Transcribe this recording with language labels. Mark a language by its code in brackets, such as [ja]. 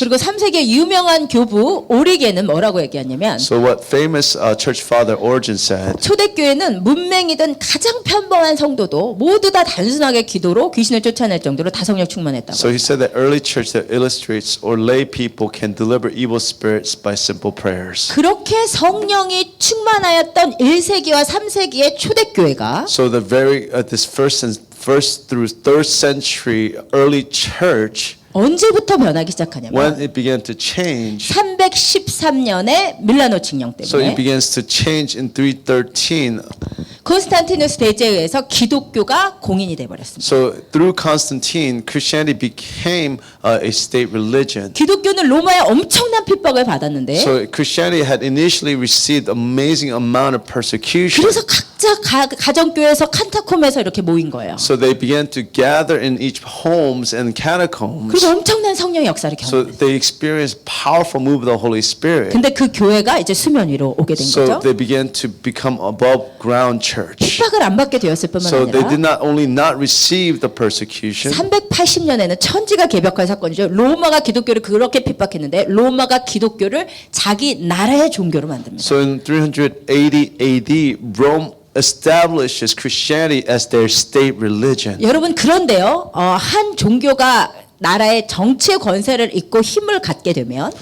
[ko] 그리고 3세기의 유명한 교부 오리겐은 뭐라고 얘기하냐면 [en] So what famous church father Origen said, [ko] 초대교회는 문맹이든 가장 평범한 성도도 모두 다 단순하게 기도로 귀신을 쫓아낼 정도로 다성령 충만했다고. [en] so he said that early church that illustrates or lay people can deliver evil spirits by simple prayers. [ko] 그렇게 성령이 충만하였던 1세기와 3세기의 초대교회가 [en] So the this first through 3rd century early church, [ko] 언제부터 변하기 시작하냐면 [en] when it began to change, [ko] 313년에 밀라노 칙령 [en] so [ko] 때문에 [en] it begins to change in 313. [ko] 콘스탄티누스 대제에 의해서 기독교가 공인이 돼 버렸습니다. [en] So through Constantine, Christianity became a state religion. [ko] 기독교는 로마의 엄청난 핍박을 받았는데 [en] So Christianity had initially received amazing amount of persecution. [ko] 그래서 각자 가정교회에서 칸타콤에서 이렇게 모인 거예요. [en] So they began to gather in each homes and catacombs. [ko] 그리고 엄청난 성령 역사를 [en] So [ko] 경험했어요. [en] they experienced powerful move of the Holy Spirit. [ko] 근데 그 교회가 이제 수면 위로 오게 된 [en] So [ko] 거죠. [en] they began to become above ground churches. church. [ko] 핍박을 안 받게 되었을 뿐만 [en] So they did [ko] 아니라 [en] not only not receive the persecution, [ko] 380년에는 천지가 개벽할 사건이죠. 로마가 기독교를 그렇게 핍박했는데 로마가 기독교를 자기 나라의 종교로 만듭니다. [en] so in 380 AD, Rome establishes Christianity as their state religion. [ko] 여러분 그런데요. 한 종교가 나라의 정치의 권세를 잇고 힘을 갖게 되면